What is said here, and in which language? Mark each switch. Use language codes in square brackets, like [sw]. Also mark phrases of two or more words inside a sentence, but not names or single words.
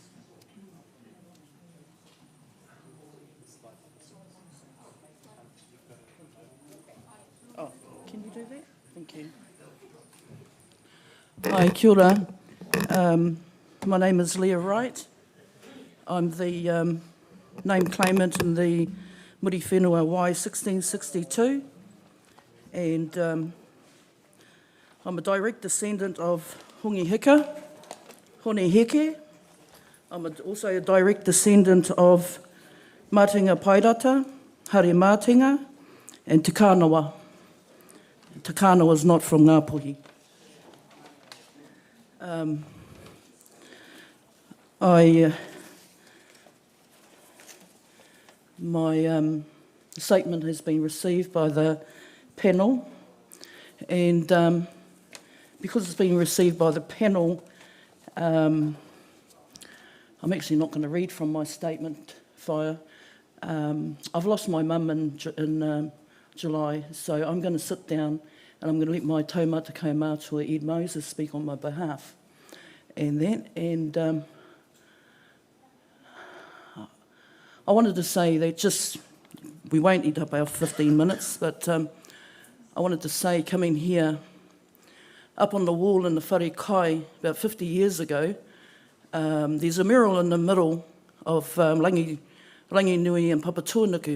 [en] Oh, can you do that? Thank you. [mi] Hi, kia ora. [en] My name is Leah Wright. I'm the name claimant in the Muri Whenua Y1662, and I'm a direct descendant of Hongi Hika, Hone Heke. I'm also a direct descendant of Matinga Pairata, Hare Mātinga, and Te Kānawa. Te Kānawa is not from Ngāpuhi. My statement has been received by the panel, and because it's been received by the panel, I'm actually not going to read from my statement fire. I've lost my mum in July, so I'm going to sit down and I'm going to let my [mi] taumata kaumātua [en] Ed Moses speak on my behalf. And I wanted to say that we won't eat up our 15 minutes, but I wanted to say, coming here, up on the wall in the Whare Kai about 50 years ago, there's a mural in the middle of Rangi Nui and Papatūānuku.